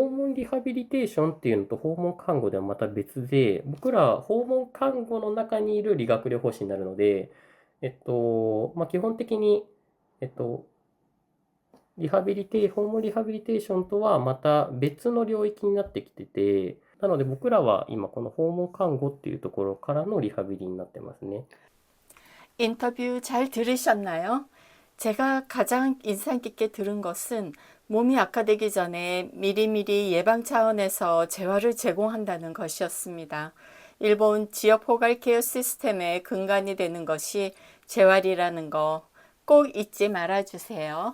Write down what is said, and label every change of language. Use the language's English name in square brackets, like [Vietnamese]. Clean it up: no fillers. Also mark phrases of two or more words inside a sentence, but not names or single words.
[Japanese] 訪問リハビリテーションっていうのと訪問看護ではまた別で、僕ら訪問看護の中にいる理学療法士になるので、基本的に、えっと、訪問リハビリテーションとはまた別の領域になってきてて、なので僕らは今この訪問看護っていうところからのリハビリになってますね。 [Korean] 인터뷰 잘 들으셨나요? 제가 가장 인상 깊게 들은 것은 몸이 악화되기 전에 미리미리 예방 차원에서 재활을 제공한다는 것이었습니다. 일본 지역 포괄 케어 시스템의 근간이 되는 것이 재활이라는 거 꼭 잊지 말아주세요.